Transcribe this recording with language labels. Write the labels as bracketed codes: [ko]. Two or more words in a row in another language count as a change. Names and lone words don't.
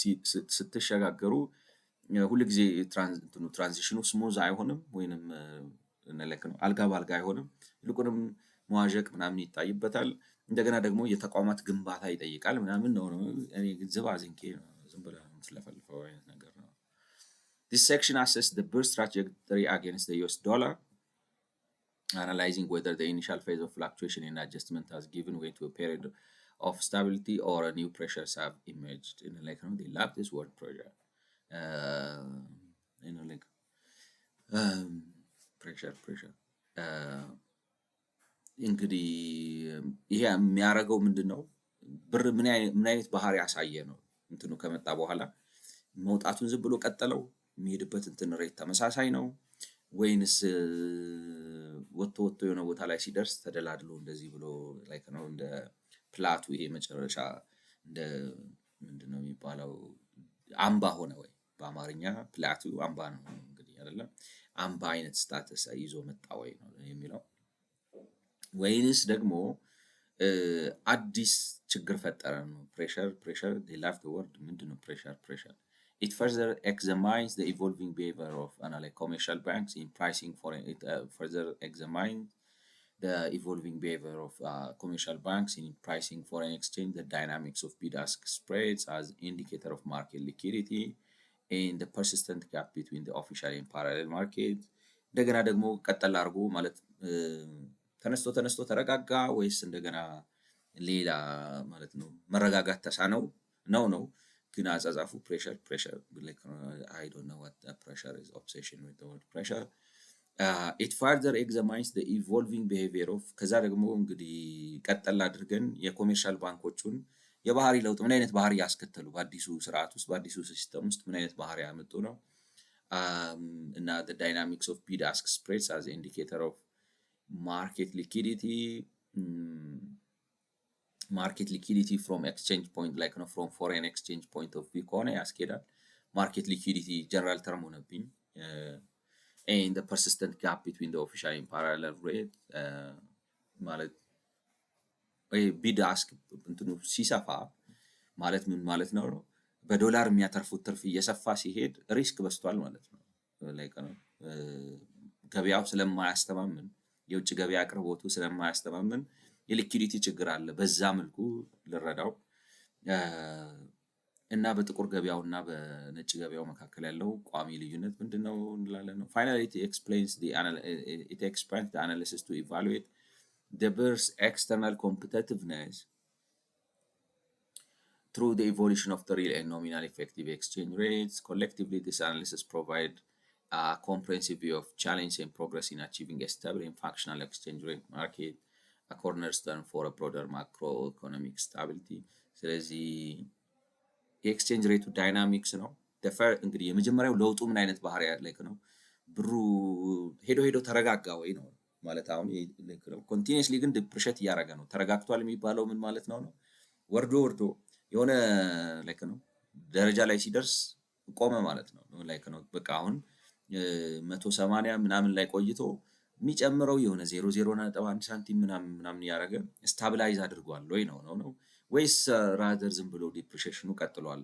[am] ስትሸጋገሩ ሁልጊዜ ትራንዚሽኑ ስሙዝ አይሆንም ወይንም ለክ ነው አልጋ በአልጋ አይሆንም። ይልቁንም መዋዠቅ ምናምን ይታይበታል። እንደገና ደግሞ የተቋማት ግንባታ ይጠይቃል ምናምን ነው። እኔ ዝባዝንኬ ዝም ብለህ የምትለፈልፈው አይነት ነገር ነው። [en] This section assesses the birth trajectory against the US dollar, analyzing whether the initial phase of fluctuation and adjustment has given way to a period of stability or a new pressures have emerged. Like they love this word pressure. Like pressure. [am] እንግዲህ ይሄ የሚያደርገው ምንድነው? ብር ምን አይነት ባህሪ ያሳየ ነው? እንትኑ ከመጣ በኋላ መውጣቱን ዝም ብሎ ቀጠለው? የሚሄድበት እንትን ሬት ተመሳሳይ ነው ወይንስ ወጥቶ የሆነ ቦታ ላይ ሲደርስ ተደላድሎ እንደዚህ ብሎ ላይክ ነው እንደ ፕላቱ ይሄ መጨረሻ እንደ ምንድነው የሚባለው አምባ ሆነ ወይ? በአማርኛ ፕላቱ አምባ ነው እንግዲህ አይደለም። አምባ አይነት ስታተስ ይዞ መጣ ወይ ነው የሚለው። ወይንስ ደግሞ አዲስ ችግር ፈጠረ ነው? [en] ፕሬሸር they love the word [am] ምንድን ነው [en] ፕሬሸር? It further examines the evolving behavior of like commercial banks in pricing foreign. It further examines the evolving behavior of commercial banks in pricing foreign exchange, the dynamics of bid-ask spreads as indicator of market liquidity, and the persistent gap between the official and parallel market. [am] እንደገና ደግሞ ቀጠል አድርጎ ማለት ተነስቶ ተረጋጋ ወይስ እንደገና ሌላ ማለት ነው መረጋጋት ተሳነው ነው ግን አጻጻፉ ፕሬሸር [en] like I don't know what pressure is, obsession with the word pressure. It further examines the evolving behavior of [am] ከዛ ደግሞ እንግዲህ ቀጠል አድርገን የኮሜርሻል ባንኮቹን የባህሪ ለውጥ ምን አይነት ባህሪ ያስከተሉ በአዲሱ ስርዓት ውስጥ በአዲሱ ሲስተም ውስጥ ምን አይነት ባህሪ ያመጡ ነው እና [en] the dynamics of bid ask spreads as indicator of market liquidity. market liquidity from exchange point like ነው from foreign exchange point of view [am] ከሆነ ያስኬዳል። [en] market liquidity general term ሆነብኝ። and the persistent gap between the official and parallel rate ማለት bid ask [am] እንትኑ ሲሰፋ ማለት ምን ማለት ነው? በዶላር የሚያተርፉት ትርፍ እየሰፋ ሲሄድ ሪስክ በስቷል ማለት ነው። like ነው ገበያው ስለማያስተማምን የውጭ ገበያ አቅርቦቱ ስለማያስተማምን የሊኩዊዲቲ ችግር አለ። በዛ መልኩ ልረዳው እና በጥቁር ገበያው እና በነጭ ገበያው መካከል ያለው ቋሚ ልዩነት ምንድነው እንላለን ነው። [en] Finally it explains the analysis to evaluate the bur's external competitiveness through the evolution of the real and nominal effective exchange rates. Collectively, this analysis provide a comprehensive view of challenge and progress in achieving a stable and functional exchange rate market, a cornerstone for a broader macroeconomic stability. [am] ስለዚህ የኤክስቼንጅ ሬቱ ዳይናሚክስ ነው። እንግዲህ የመጀመሪያው ለውጡ ምን አይነት ባህሪ ያለው ነው? ብሩ ሄዶ ተረጋጋ ወይ ነው ማለት አሁን ነው። ኮንቲኒየስሊ ግን ዲፕሪሼት እያደረገ ነው። ተረጋግቷል የሚባለው ምን ማለት ነው? ወርዶ የሆነ ላይክ ነው ደረጃ ላይ ሲደርስ ቆመ ማለት ነው። ላይክ ነው በቃ አሁን 180 ምናምን ላይ ቆይቶ የሚጨምረው የሆነ 0.1 ሳንቲም ምናምን ያደረገ ስታቢላይዝ አድርጓል ወይ ነው ወይስ ራዘር ዝም ብሎ ዲፕሪሺየሽኑ ቀጥሏል?